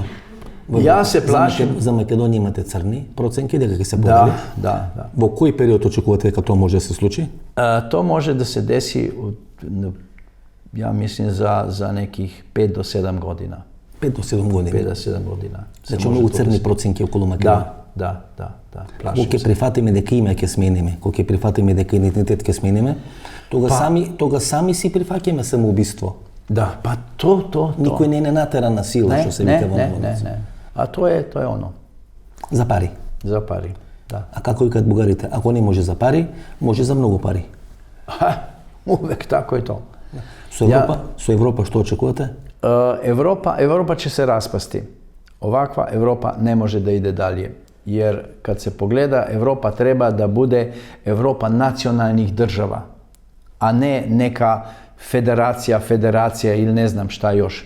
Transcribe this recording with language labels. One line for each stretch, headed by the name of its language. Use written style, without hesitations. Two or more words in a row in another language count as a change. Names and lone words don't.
Macedonian: Јас се плашим. За Македонија имате црни проценки дека ќе се подели? Да. Во кој период очекувате дека тоа може да се случи?
Serbian: To može da se desi, ja mislim, za nekih 5 do 7 godina.
Macedonian: 5 do 7 години.
Serbian: 5 do 7 godina.
Macedonian: Значи многу црни проценки околу Македонија.
Serbian: Da.
Macedonian: Кога
Serbian: Plašim
Macedonian: ќе
Serbian: se.
Macedonian: прифатиме дека име ќе смениме, кога ќе прифатиме дека идентитет ќе смениме, тога сами си прифаќаме самоубиство.
Serbian: Da, pa to.
Macedonian: Никој не е натера на сила, што се вика во народот.
Serbian: Ne. A to je ono,
Macedonian: За пари.
Serbian: za pari. Da.
Macedonian: А како викаат бугарите, ако не може за пари, може за многу пари.
Serbian: Uvek tako je to.
Macedonian: Со Европа што очекувате?
Serbian: Europa će se raspasti. Ovakva Europa ne može da ide dalje. Jer kad se pogleda, Europa treba da bude Europa nacionalnih država, a ne neka federacija ili ne znam šta još.